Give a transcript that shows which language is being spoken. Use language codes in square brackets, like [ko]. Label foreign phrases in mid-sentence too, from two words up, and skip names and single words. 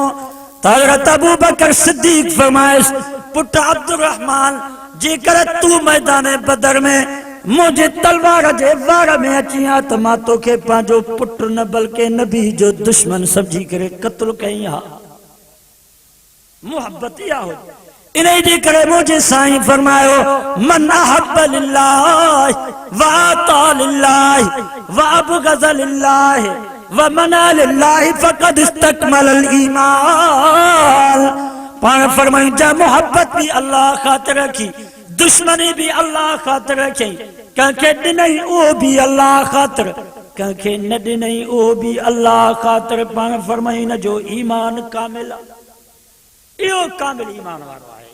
[sd] हज़रत अबू बकर सिद्दीक़ फरमाइश पुटु अब्दुर्रहमान जेकर तू मैदान बदर में मुझे तलवार जे वार में अची आ त मां तोखे पंहिंजो पुटु न बल्कि नबी जो दुश्मन समझी करे क़त्ल कई हा। मोहब्बत इहा हो। इन जे करे मुझे साईं फरमायो [ar] من أحب لله وأعطى لله وأبغض لله ومنع لله فقد استكمل الإيمان. [sd] पाण फरमाई जा मोहब्बत भी अल्लाह खातिर रखी, दुश्मनी भी अल्लाह खातिर रखी। कंखे ॾिनई उहो बि अल्लाह ख़ातिर, कंखे न ॾिनई उहो बि अल्लाह ख़ातिर। पाण फरमाई न जो ईमान कामिल आहे, इहो कामिल ईमान वारो आहे।